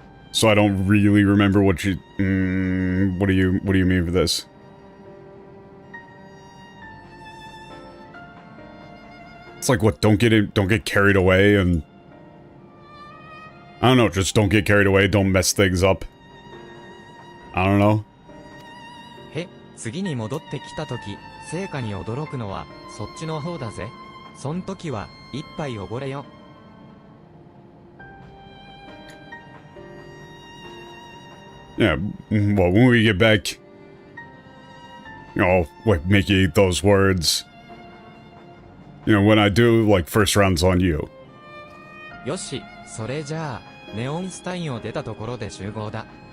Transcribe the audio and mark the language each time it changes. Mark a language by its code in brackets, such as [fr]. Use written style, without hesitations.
[en] So I don't really remember what you... what do you mean for this? It's like, what, don't get carried away and... I don't know, just don't get carried away, don't mess things up. I don't know. [ja] へ、次に戻ってきたとき、成果に驚くのは、そっちの方だぜ。そん時は、一杯おごれよ。 [en] Yeah, well, when we get back... You know, like, make you eat those words. You know, when I do, like, first round's on you. [ja] よし、それじゃあ、ネオンスタインを出たところで集合だ。